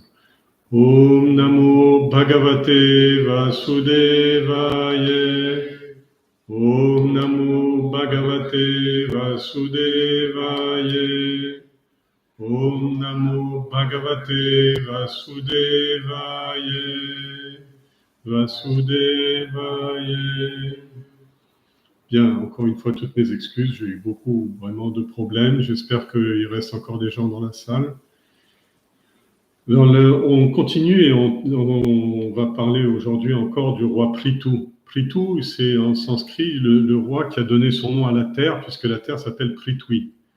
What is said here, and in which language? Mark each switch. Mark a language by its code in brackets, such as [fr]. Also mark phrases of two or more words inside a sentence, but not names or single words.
[sa] ॐ नमो भगवते वासुदेवाय. ॐ नमो भगवते वासुदेवाय. ॐ नमो भगवते वासुदेवाय. Vasudevaya. [fr] Bien, encore une fois, toutes mes excuses. J'ai eu beaucoup, vraiment, de problèmes. J'espère qu'il reste encore des gens dans la salle. On continue et on va parler aujourd'hui encore du roi Prithu. Prithu, c'est en sanskrit le roi qui a donné son nom à la terre, puisque la terre s'appelle Prithvi.